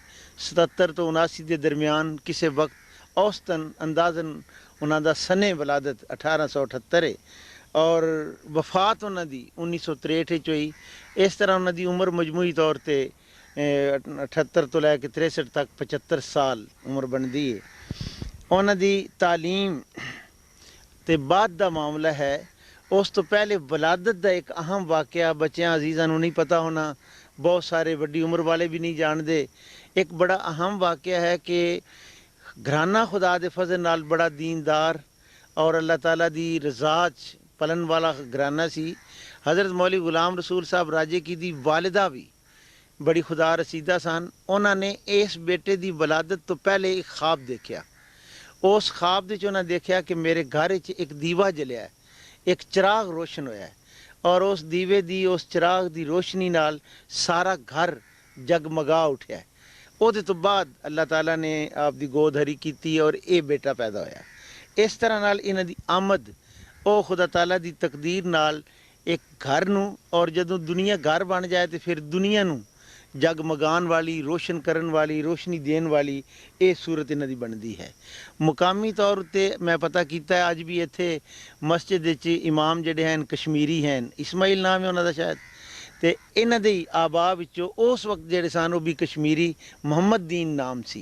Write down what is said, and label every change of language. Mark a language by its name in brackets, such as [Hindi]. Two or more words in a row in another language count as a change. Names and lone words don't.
[Punjabi] 77 تو 79 دے درمیان کسے وقت اوسطاً اندازاً انہاں دا سنے ولادت 1878 ہے اور وفات انہاں دی 1963 ہوئی. اس طرح انہاں دی عمر مجموعی طور تے 78 تو لے کے 63 تک 75 سال عمر بندی ہے. انہاں دی تعلیم تے بعد دا معاملہ ہے. اس تو پہلے ولادت دا ایک اہم واقعہ بچیاں عزیزاں نوں نہیں پتہ ہونا، بہت سارے وڈی عمر والے بھی نہیں جان دے. ایک بڑا اہم واقعہ ہے کہ گھرانہ خدا دے فضل نال بڑا دیندار اور اللہ تعالیٰ دی رضا پلن والا گھرانہ سی. حضرت مولوی غلام رسول صاحب راجے کی دی والدہ بھی بڑی خدا رسیدہ سن. انہوں نے اس بیٹے دی ولادت تو پہلے ایک خواب دیکھا. اس خواب دے انہوں نے دیکھا کہ میرے گھر ایک دیوا جلیا ہے، ایک چراغ روشن ہویا ہے اور اس دیوے دی اس چراغ دی روشنی نال سارا گھر جگمگا اٹھیا ہے. او دے تو بعد اللہ تعالیٰ نے آپ دی گود ہری کیتی اور اے بیٹا پیدا ہویا. اس طرح نال انہاں دی آمد او خدا تعالیٰ دی تقدیر نال ਇੱਕ ਘਰ ਨੂੰ, ਔਰ ਜਦੋਂ ਦੁਨੀਆ ਘਰ ਬਣ ਜਾਏ ਤੇ ਫਿਰ ਦੁਨੀਆ ਨੂੰ ਜਗਮਗਾਉਣ ਵਾਲੀ, ਰੋਸ਼ਨ ਕਰਨ ਵਾਲੀ, ਰੋਸ਼ਨੀ ਦੇਣ ਵਾਲੀ ਇਹ ਸੂਰਤ ਇਹਨਾਂ ਦੀ ਬਣਦੀ ਹੈ। ਮੁਕਾਮੀ ਤੌਰ ਉੱਤੇ ਮੈਂ ਪਤਾ ਕੀਤਾ ਅੱਜ ਵੀ ਇੱਥੇ ਮਸਜਿਦ ਵਿੱਚ ਇਮਾਮ ਜਿਹੜੇ ਹਨ ਕਸ਼ਮੀਰੀ ਹਨ, ਇਸਮਾਈਲ ਨਾਮ ਹੈ ਉਹਨਾਂ ਦਾ ਸ਼ਾਇਦ, ਤੇ ਇਹਨਾਂ ਦੇ ਆਬਾ ਵਿੱਚੋਂ ਉਸ ਵਕਤ ਜਿਹੜੇ ਸਨ ਉਹ ਵੀ ਕਸ਼ਮੀਰੀ ਮੁਹੰਮਦ ਦੀਨ ਨਾਮ ਸੀ।